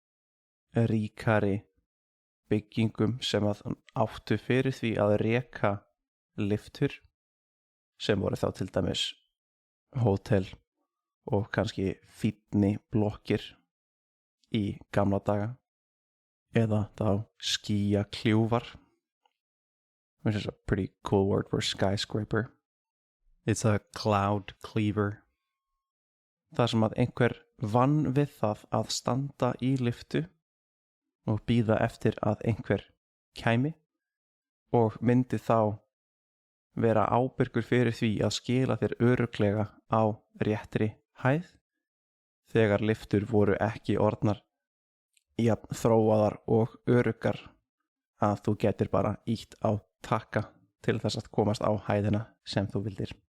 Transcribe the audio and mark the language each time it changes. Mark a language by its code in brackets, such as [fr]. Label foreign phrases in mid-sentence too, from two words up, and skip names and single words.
[is] ríkari byggingum sem að áttu fyrir því að reka lyftur, sem voru þá til dæmis hótel og kannski fínni blokkir í gamla daga, eða þá skýjakljúfar, [en] which is a pretty cool word for skyscraper. It's a cloud cleaver. [is] Þar sem að einhver vann við það að standa í lyftu og bíða eftir að einhver kæmi og myndi þá vera ábyrgur fyrir því að skila þér örugglega á réttri hæð þegar lyftur voru ekki orðnar jafn þróaðar og öruggar að þú getur bara ýtt á takka til þess að komast á hæðina sem þú vildir.